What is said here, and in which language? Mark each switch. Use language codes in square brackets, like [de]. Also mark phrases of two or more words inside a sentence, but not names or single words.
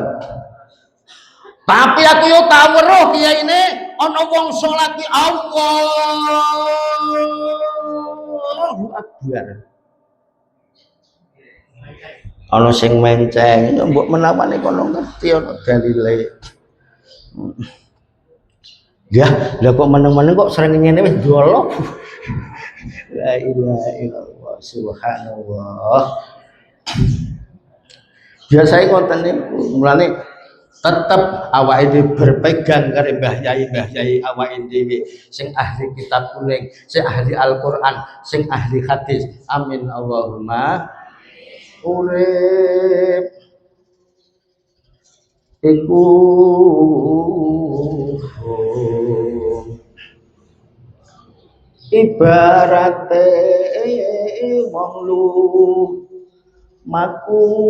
[jv] Tapi aku yo tau weruh kiyaine ana wong salat ki [ar] الله أكبر. [jv] Ana sing menceng, mbok menawane kono ngerti ana dalile. Ya, lah kok meneng-meneng kok sering ngene wis dolok. [ar] لا إله إلا الله سبحان الله. [jv] Biasane konten niku mulane tetep awake dhewe berpegang karo Mbah Yai awake dhewe sing ahli kitab kuning, sing ahli Al-Qur'an, sing ahli hadis. [ar] آمين اللهم. [jv] Urip iku ibarate wong maku